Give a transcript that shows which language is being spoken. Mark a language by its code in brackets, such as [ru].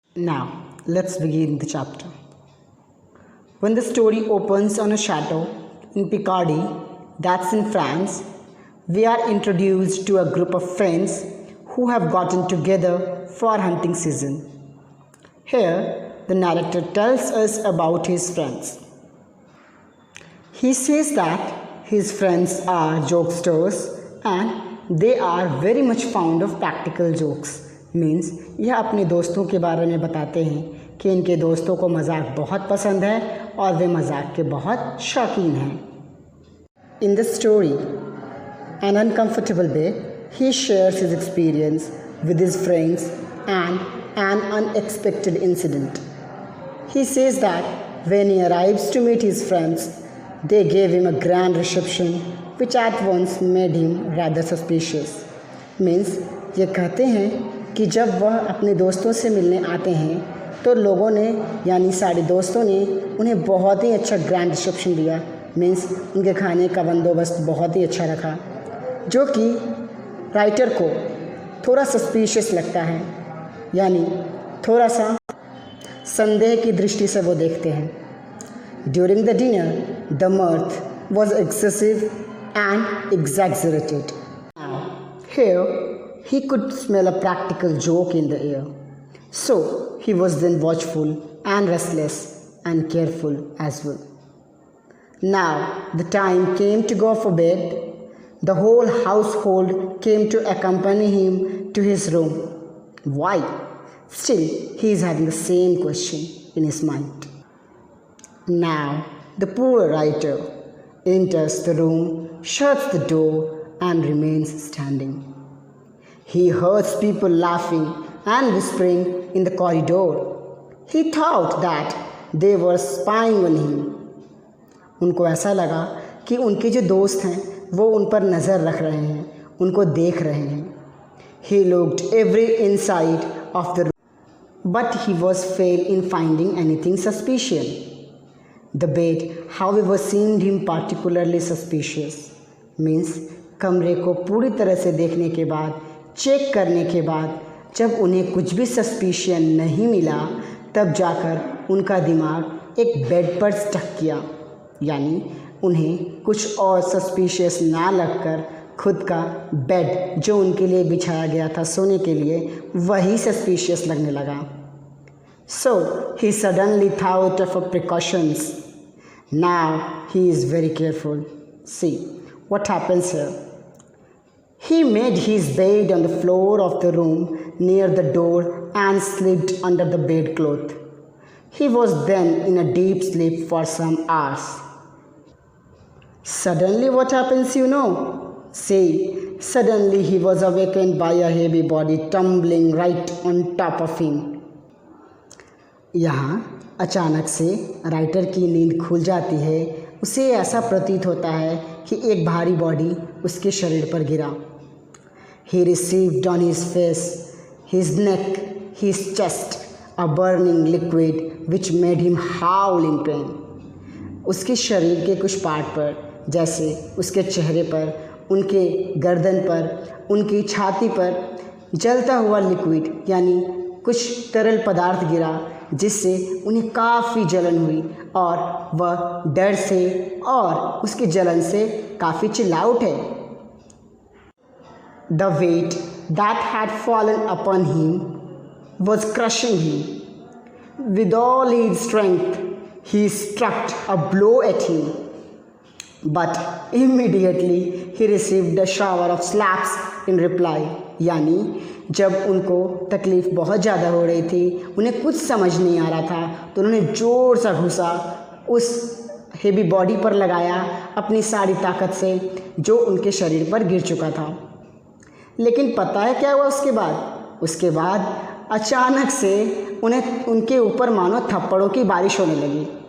[en] Now, let's begin the chapter. When the story opens on a chateau in Picardy, that's in France, we are introduced to a group of friends who have gotten together for hunting season. Here, the narrator tells us about his friends. He says that his friends are jokesters and they are very much fond of practical jokes. [hi] Means यह अपने दोस्तों के बारे में बताते हैं कि इनके दोस्तों को मजाक बहुत पसंद है और वे मजाक के बहुत शौकीन हैं. [en] In the story, An Uncomfortable Bed, he shares his experience with his friends and an unexpected incident. He says that when he arrives to meet his friends, they gave him a grand reception which at once made him rather suspicious. [hi] Means ये कहते हैं कि जब वह अपने दोस्तों से मिलने आते हैं तो लोगों ने यानी सारे दोस्तों ने उन्हें बहुत ही अच्छा ग्रैंड रिसेप्शन दिया. मीन्स उनके खाने का बंदोबस्त बहुत ही अच्छा रखा, जो कि राइटर को थोड़ा सस्पिशियस लगता है, यानी थोड़ा सा संदेह की दृष्टि से वो देखते हैं. [en] During the dinner, the mirth was excessive and exaggerated. Now, here he could smell a practical joke in the air. So he was then watchful and restless and careful as well. Now the time came to go for bed. The whole household came to accompany him to his room. Why? Still, he is having the same question in his mind. Now, the poor writer enters the room, shuts the door, and remains standing. He hears people laughing and whispering in the corridor. He thought that they were spying on him. [hi] उनको ऐसा लगा कि उनके जो दोस्त हैं वो उन पर नज़र रख रहे हैं, उनको देख रहे हैं. [en] He looked every inside of the room, but he was failed in finding anything suspicious. The bed, however, seemed him particularly suspicious. [hi] Means कमरे को पूरी तरह से देखने के बाद, चेक करने के बाद, जब उन्हें कुछ भी सस्पिशियन नहीं मिला, तब जाकर उनका दिमाग एक बेड पर स्टक किया. यानी उन्हें कुछ और सस्पिशियस ना लगकर खुद का बेड जो उनके लिए बिछाया गया था सोने के लिए, वही सस्पिशियस लगने लगा. [en] So he suddenly thought of precautions. Now he is very careful. See what happens here. He made his bed on the floor of the room near the door and slipped under the bedclothes. He was then in a deep sleep for some hours. Suddenly what happens, you know? See, suddenly he was awakened by a heavy body tumbling right on top of him. [hi] यहाँ अचानक से writer की नींद खुल जाती है. उसे ऐसा प्रतीत होता है कि एक भारी बॉडी उसके शरीर पर गिरा. [en] He received on his face, his neck, his chest a burning liquid which made him howl in pain. [hi] उसके शरीर के कुछ पार्ट पर, जैसे उसके चेहरे पर, उनके गर्दन पर, उनकी छाती पर जलता हुआ लिक्विड यानी कुछ तरल पदार्थ गिरा, जिससे उन्हें काफ़ी जलन हुई और वह डर से और उसकी जलन से काफ़ी चिल्ला उठे. [en] The weight that had fallen upon him was crushing him. With all his strength, he struck a blow at him. But immediately he received a shower of slaps in reply. [hi] यानी जब उनको तकलीफ़ बहुत ज़्यादा हो रही थी, उन्हें कुछ समझ नहीं आ रहा था, तो उन्होंने ज़ोर सा घुसा उस हेवी बॉडी पर लगाया अपनी सारी ताकत से जो उनके शरीर पर गिर चुका था। लेकिन पता है क्या हुआ उसके बाद अचानक से उनके ऊपर मानो थप्पड़ों की बारिश होने लगी।